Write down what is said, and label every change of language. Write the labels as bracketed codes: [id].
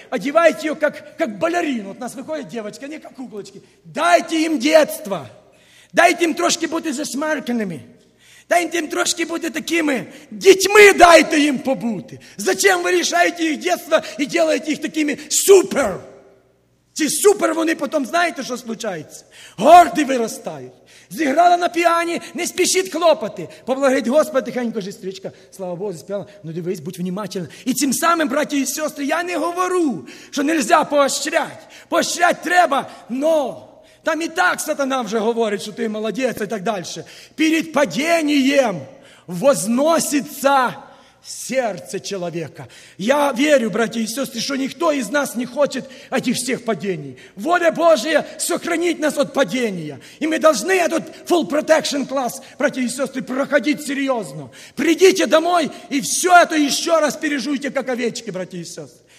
[ru] Одевайте ее, как балерину. Вот у нас выходит девочка, не как куколочки. Дайте им детство. Дайте им трошки быть засмарканными. Дайте им трошки быть такими. Детьми дайте им побути. Зачем вы решаете их детство и делаете их такими супер? [uk] Ці супер вони потім, знаєте, що случається? Горди виростають. Зіграла на піані, не спішіть хлопати. [ru] Поблагодарить Господа, тихенько жестричка. [uk] Слава Богу, спіла. Ну дивись, будь внимательна. І цим самим, браті і сестри, я не говорю, що нельзя поощряти. Поощряти треба, но там і так сатана вже говорить, що ти молодець і так далі. [ru] Перед падінням возноситься сердце человека. Я верю, братья и сестры, что никто из нас не хочет этих всех падений. Воля Божия сохранить нас от падения. И мы должны этот [en] full protection [ru] класс, братья и сестры, проходить серьезно. Придите домой и все это еще раз пережуйте, как овечки, братья и сестры.